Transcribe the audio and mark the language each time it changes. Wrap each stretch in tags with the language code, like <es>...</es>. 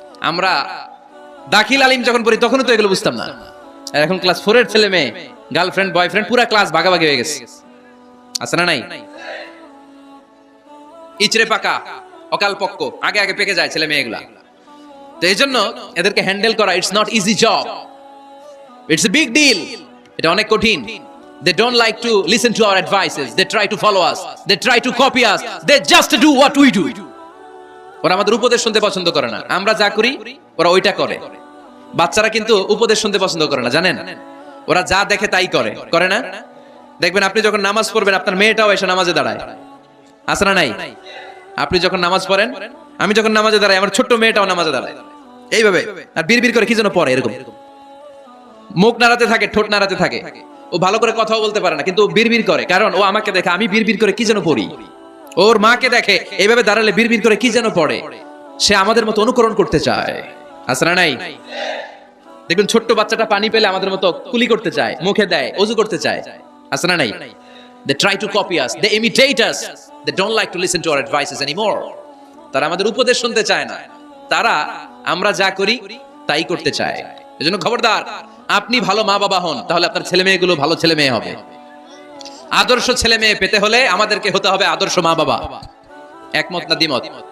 <bn>আমরা দাখিল আলিম যখন পড়ি তখনও তো এগুলো বুঝতাম না। আর এখন ক্লাস 4 এর ছেলে মেয়ে গার্লফ্রেন্ড বয়ফ্রেন্ড পুরা ক্লাস ভাগাভাগি হয়ে গেছে, আছে না নাই? ইচড়ে পাকা, অকাল পক্ক, আগে আগে পেকে যায় ছেলে মেয়েগুলা। তো এই জন্য এদেরকে হ্যান্ডেল করা</bn> <en>It's not easy job, it's a big deal.</en> <bn>এটা অনেক কঠিন।</bn> <en>They don't like to listen to our advices. They try to follow us. They try to copy us. They just do what we do.</en> <bn>ওরা আমাদের উপদেশ শুনতে পছন্দ করে না। আমরা যা করি ওরা ওইটা করে। বাচ্চারা কিন্তু উপদেশ শুনতে পছন্দ করে না, জানেন? ওরা যা দেখে তাই করে, করে না? দেখবেন আপনি যখন নামাজ পড়বেন আপনার মেয়েটাও এসে নামাজে দাঁড়ায়, আছে না নাই? আপনি যখন নামাজ পড়েন, আমি যখন নামাজে দাঁড়াই, আমার ছোট্ট মেয়েটাও নামাজে দাঁড়ায় এইভাবে, আর বিড়বিড় করে কি যেন পড়ে, এরকম মুখ নাড়াতে থাকে, ঠোঁট নাড়াতে থাকে। ও ভালো করে কথাও বলতে পারে না, কিন্তু ও বিড়বিড় করে, কারণ ও আমাকে দেখে আমি বিড়বিড় করে কি যেন পড়ি। ওর মাকে দেখে এইভাবে দাঁড়ালে বিড়বিড় করে কি যেন পড়ে। সে আমাদের মতো অনুকরণ করতে চায়, আছে না নাই? দেখুন ছোট্ট বাচ্চাটা পানি পেলে আমাদের মতো কুলি করতে চায়, মুখে দেয়, ওযু করতে চায়, আছে না নাই?</bn> <en>They try to copy us, they imitate us, they don't like to listen to our advices anymore.</en> <bn>তারা আমাদের উপদেশ শুনতে চায় না, তারা আমরা যা করি তাই করতে চায়। এজন্য খবরদার, আপনি ভালো মা বাবা হন, তাহলে আপনার ছেলে মেয়েগুলো ভালো ছেলে মেয়ে হবে। আদর্শ ছেলে মেয়ে পেতে হলে আমাদেরকে হতে হবে আদর্শ মা বাবা। একমত না দ্বিমত?</bn>